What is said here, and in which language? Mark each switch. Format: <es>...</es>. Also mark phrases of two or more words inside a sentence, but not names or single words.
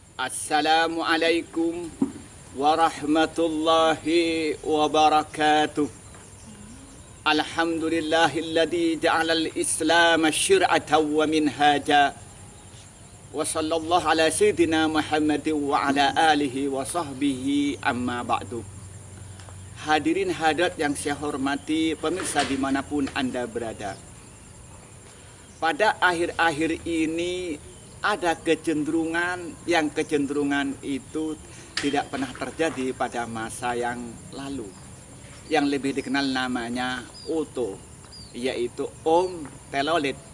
<ar>السلام عليكم ورحمة الله وبركاته. الحمد لله الذي جعل الإسلام شرعة ومنهاجا. وصلى الله على سيدنا محمد وعلى آله وصحبه أما بعد.</ar> <id>Hadirin hadirat yang saya hormati, pemirsa dimanapun Anda berada. Pada akhir-akhir ini ada kecenderungan itu tidak pernah terjadi pada masa yang lalu, yang lebih dikenal namanya OTO, yaitu telolet.</id>